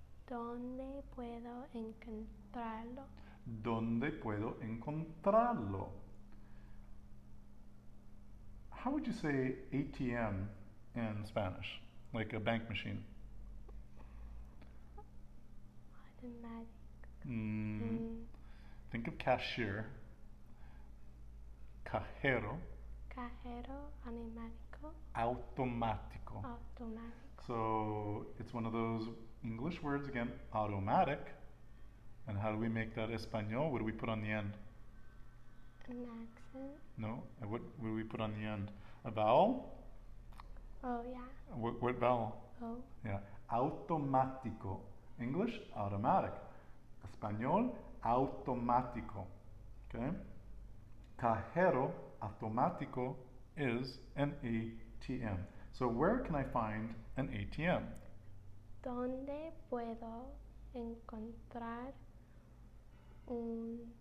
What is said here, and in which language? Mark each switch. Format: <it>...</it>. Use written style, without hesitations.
<es>¿Dónde puedo encontrarlo? ¿Dónde puedo encontrarlo?</es> <en>How would you say ATM in Spanish? Like a bank machine? Automatic. Think of cashier. Cajero.</en> <es>Cajero automático. Automático. Automático.</es> <en>So it's one of those English words again, automatic. And how do we make that Espanol? What do we put on the end? An accent. No. And what do we put on the end? A vowel? Oh, yeah. What vowel? Oh. Yeah. Automático. English, automatic.</en> <es>Español, automático.</es> <en>Okay?</en> <es>Cajero automático</es> <en>is an ATM. So where can I find an ATM?</en> <es>¿Dónde puedo encontrar un</es>